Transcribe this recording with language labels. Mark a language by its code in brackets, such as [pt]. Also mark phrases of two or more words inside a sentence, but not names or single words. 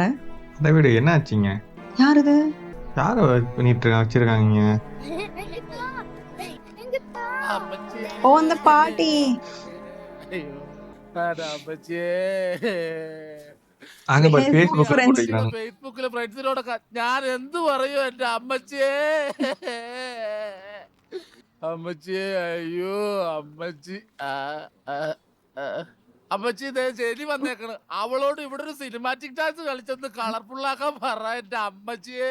[ta] அந்த வீடு என்ன ஆச்சுங்க? யார் இது? யார பண்ணிட்டு வச்சிருக்காங்க? ஓ, அந்த பாட்டி. அங்க பாரு, Facebook போட்டுருக்காங்க. [ml] ഫേസ്ബുക്കിലെ ഫ്രണ്ട്സിനോടൊക്കെ ഞാൻ എന്ത് പറയും എന്റെ അമ്മച്ചിയെ. അമ്മച്ചിയെ, അയ്യോ അമ്മച്ചി. അമ്മച്ചി ഇതേ ശരി വന്നേക്കണ്. അവളോട് ഇവിടെ ഒരു സിനിമാറ്റിക് ഡാൻസ് കളിച്ചൊന്ന് കളർഫുൾ ആക്കാൻ പറ എന്റെ അമ്മച്ചിയെ.